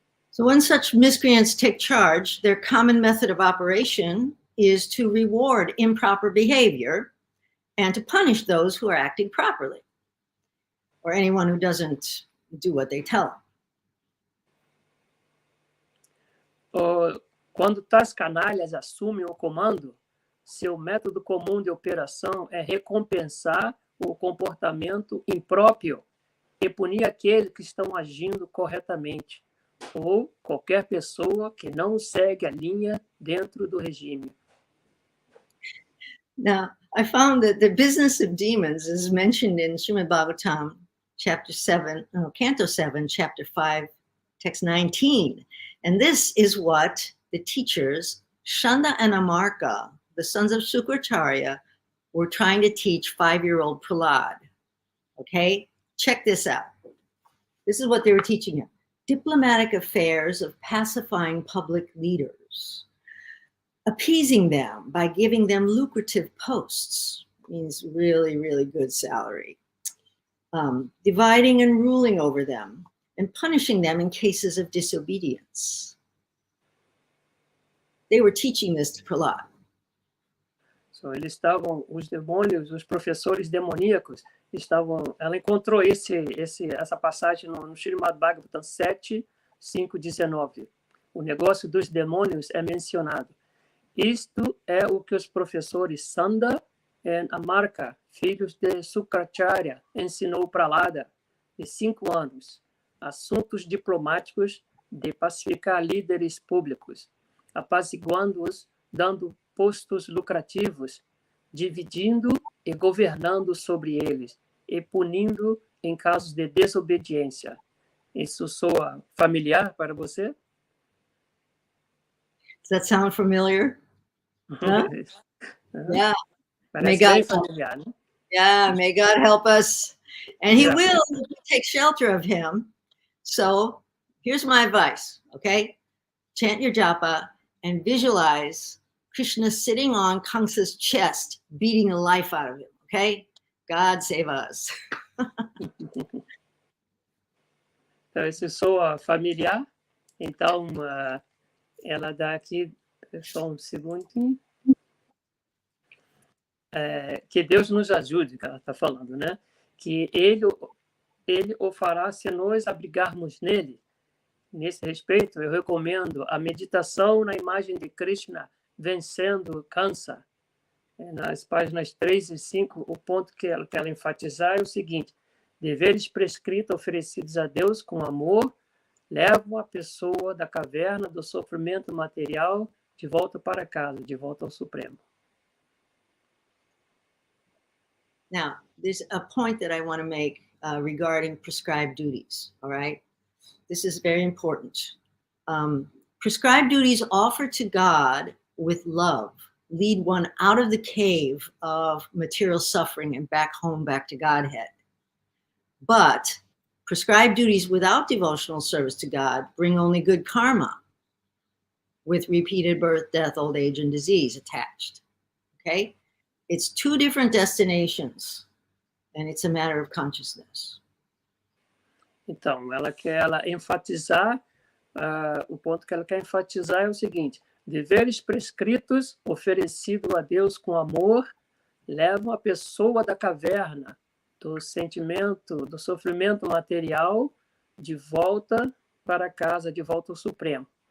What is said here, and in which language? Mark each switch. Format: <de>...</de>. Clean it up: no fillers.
<en>So when such miscreants take charge, their common method of operation is to reward improper behavior and to punish those who are acting properly, or anyone who doesn't do what they tell them.</en> <pt>Quando tais canalhas assumem o comando, seu método comum de operação é recompensar o comportamento impróprio e punir aqueles que estão agindo corretamente, ou qualquer pessoa que não segue a linha dentro do regime.</pt> <en>Now, I found that the business of demons is mentioned in Srimad Bhagavatam, Canto 7, Chapter 5, Text 19. And this is what the teachers, Shanda and Amarka, the sons of Sukracharya, were trying to teach 5-year-old Prahlad. Okay? Check this out. This is what they were teaching him. Diplomatic affairs of pacifying public leaders, appeasing them by giving them lucrative posts, means really, really good salary, dividing and ruling over them, and punishing them in cases of disobedience. They were teaching this to Prahlad.</en> <pt>So, eles estavam, os demônios, os professores demoníacos, ela encontrou essa passagem no Srimad Bhagavatam 7, 5, 19. O negócio dos demônios é mencionado. Isto é o que os professores Sanda e Amarka, filhos de Sukracharya, ensinou para Prahlada, de 5 anos, assuntos diplomáticos de pacificar líderes públicos, apaziguando-os, dando postos lucrativos, dividindo e governando sobre eles, e punindo em casos de desobediência. Isso soa familiar para você?</pt> <en>Does that sound familiar? Huh? Yeah.</en> <pt>Parece bem familiar, né?</pt> <en>Yeah, may God help us. And he Yeah. will if we take shelter of him. So here's my advice, okay? Chant your japa and visualize Krishna sitting on Kamsa's chest, beating the life out of him, okay? God save us.</en> <pt>Então, isso soa familiar. Então, ela dá aqui, só um segundinho. Que Deus nos ajude, que ela está falando, né? Que ele o fará se nós abrigarmos nele. Nesse respeito, eu recomendo a meditação na imagem de Krishna vencendo Kamsa. Nas páginas 3 e 5, o ponto que ela enfatizar é o seguinte: deveres prescritos oferecidos a Deus com amor levam a pessoa da caverna do sofrimento material de volta para casa, de volta ao Supremo.</pt> <en>Now, there's a point that I want to make regarding prescribed duties, all right? This is very important. Prescribed duties offered to God with love lead one out of the cave of material suffering and back home, back to Godhead. But prescribed duties without devotional service to God bring only good karma with repeated birth, death, old age, and disease attached, okay? It's 2 different destinations, and it's a matter of consciousness.</en> <pt>Então, ela quer enfatizar, o ponto que ela quer enfatizar é o seguinte: deveres prescritos oferecidos a Deus com amor levam a pessoa da caverna, do sentimento, do sofrimento material, de volta para casa, de volta ao Supremo.</pt>